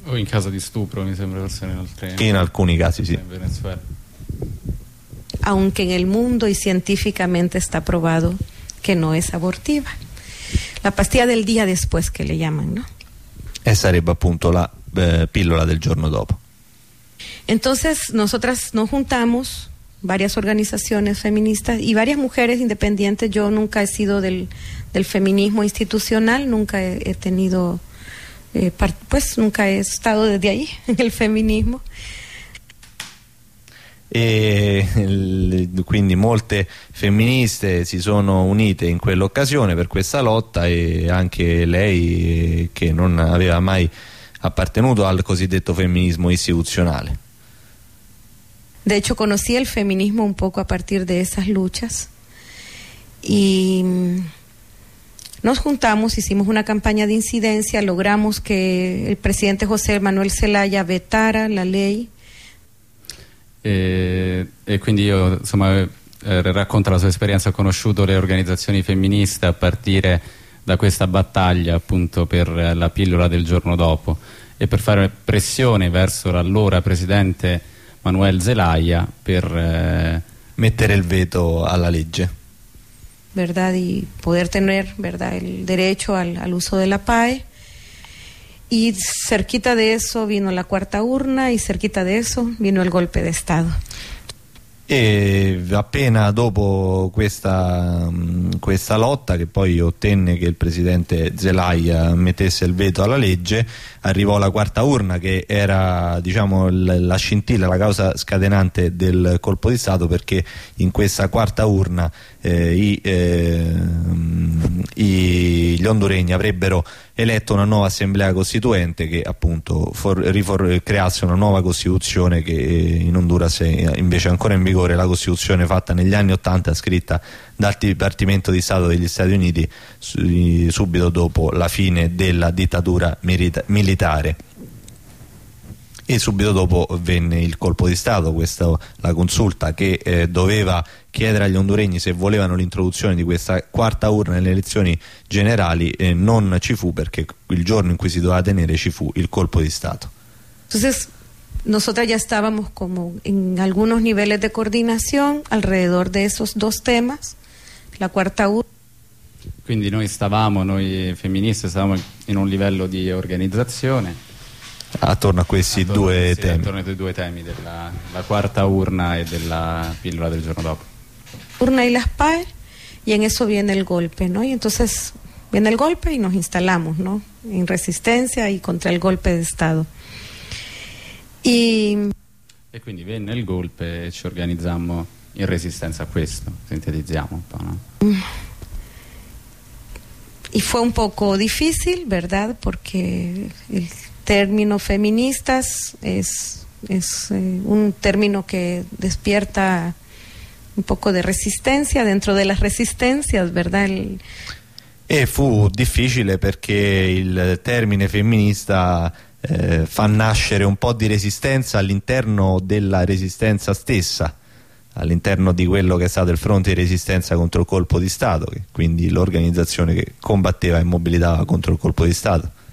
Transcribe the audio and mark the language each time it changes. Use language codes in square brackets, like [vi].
[it] O in caso di stupro, mi sembra, forse in altri. In alcuni casi sì. Anche nel mondo e scientificamente sta provato che non è abortiva. [es] La pastilla del día después, [it] che le chiamano, [es] no? [it] E sarebbe appunto la pillola del giorno dopo. [es] Entonces, nosotras nos juntamos varias organizaciones feministas y varias mujeres independientes. Yo nunca he sido del feminismo institucional, nunca he tenido pues nunca he estado desde ahí en el feminismo. [it] E quindi molte femministe si sono unite in quell'occasione per questa lotta, e anche lei, che non aveva mai appartenuto al cosiddetto femminismo istituzionale. [es] De hecho, conocí el feminismo un poco a partir de esas luchas y nos juntamos, hicimos una campaña de incidencia, logramos que el presidente José Manuel Zelaya vetara la ley. [it] E quindi io, insomma, racconto la sua esperienza. Ho conosciuto le organizzazioni femministe a partire da questa battaglia appunto per la pillola del giorno dopo, e per fare pressione verso l'allora presidente Manuel Zelaya per mettere il veto alla legge, [es] verdad, y poder tener, verdad, el derecho al uso de la PAE. Y cerquita de eso vino la cuarta urna y cerquita de eso vino el golpe de Estado. [it] E appena dopo questa lotta, che poi ottenne che il presidente Zelaya mettesse il veto alla legge, arrivò la quarta urna, che era, diciamo, la scintilla, la causa scatenante del colpo di Stato, perché in questa quarta urna gli honduregni avrebbero eletto una nuova assemblea costituente che appunto creasse una nuova costituzione, che in Honduras è invece ancora in vigore, la costituzione fatta negli anni 80, scritta dal Dipartimento di Stato degli Stati Uniti subito dopo la fine della dittatura militare, e subito dopo venne il colpo di Stato. Questa la consulta che doveva chiedere agli honduregni se volevano l'introduzione di questa quarta urna nelle elezioni generali, non ci fu, perché il giorno in cui si doveva tenere ci fu il colpo di Stato. [es] Entonces, nosotras ya estábamos como en algunos niveles de coordinación alrededor de esos dos temas, la cuarta urna. [it] Quindi noi femministe stavamo in un livello di organizzazione attorno a questi due temi. Attorno ai due temi della la quarta urna e della pillola del giorno dopo. [es] Urna y las PAE, y en eso viene el golpe, ¿no? Y entonces viene el golpe y nos instalamos, ¿no? En resistencia y contra el golpe de Estado. [it] E quindi venne il golpe e ci organizzammo in resistenza a questo. Sintetizziamo un po', no? [es] Y fue un poco difícil, ¿verdad? Porque el término feministas es un término que despierta un poco de resistencia dentro de las resistencias, ¿verdad? [it] E fu difficile perché il termine femminista fa nascere un po' di resistenza all'interno della resistenza stessa, all'interno di quello che è stato il fronte di resistenza contro il colpo di Stato, quindi l'organizzazione che combatteva e mobilitava contro il colpo di Stato.